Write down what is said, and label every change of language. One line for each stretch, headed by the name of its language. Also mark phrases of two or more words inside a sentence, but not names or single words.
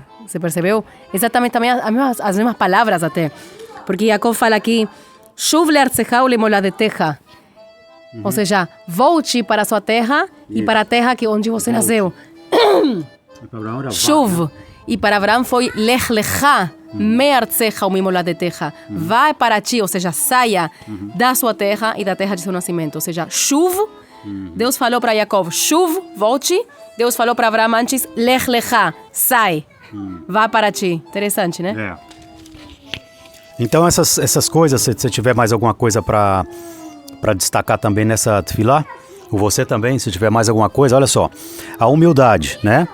Portuguese: Você percebeu? Exatamente também as mesmas palavras até. Porque Jacob fala aqui,
Hebrew: שוב לארצך ולמולדתך.
Portuguese: Ou seja, volte para a sua terra e para a terra onde você nasceu. Shuv. E para Abraão foi
Hebrew: לך לך מארצך וממולדתך.
Portuguese: Vai para ti, ou seja, saia da sua terra e da terra de seu nascimento. Ou seja, Shuv. Deus falou para Jacob, Shuv, volte. Deus falou para Abraão antes,
Hebrew: לך לך,
Portuguese: sai. Vá para ti. Interessante, né? Então essas coisas, se você tiver mais alguma coisa para destacar também nessa tefilá, ou você também, se tiver mais alguma coisa, olha só, a humildade, né?